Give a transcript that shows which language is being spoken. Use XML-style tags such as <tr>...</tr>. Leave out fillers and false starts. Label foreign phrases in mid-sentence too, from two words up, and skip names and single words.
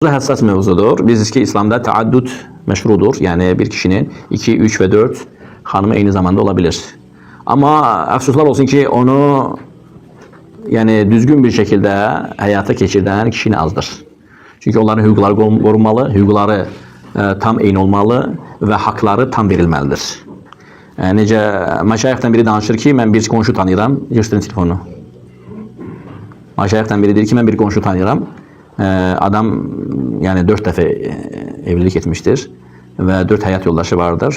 <tr>Hassas mevzudur. Biz ki İslam'da taaddud meşrudur. Yani bir kişinin 2, 3 ve 4 hanımı aynı zamanda olabilir. Ama</tr> <az>afsuslar olsun</az> <tr>ki onu yani düzgün bir şekilde hayata geçirden kişinin azdır. Çünkü onların hüquqları korunmalı, hüquqları tam eyni olmalı ve hakları tam verilməlidir.</tr> <az>Necə məşayixdən biri danışır ki, mən bir qonşu tanıyıram, göstərin telefonu. Məşayixdən biri deyir ki, mən bir qonşu tanıyıram. Adam yani 4 dəfə evlilik etmiştir və 4 həyat yoldaşı vardır.</az>